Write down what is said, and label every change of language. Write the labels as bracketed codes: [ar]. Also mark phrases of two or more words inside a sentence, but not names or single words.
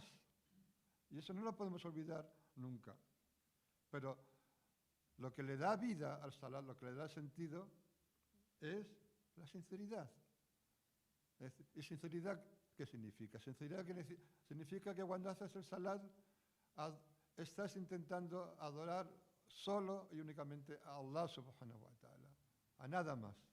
[es] Y eso no lo podemos olvidar nunca. Pero lo que le da vida al salat, lo que le da sentido, es la sinceridad. ¿Y sinceridad qué significa? Sinceridad significa que cuando haces el salat estás intentando adorar solo y únicamente a [ar] الله سبحانه وتعالى, [es] a nada más.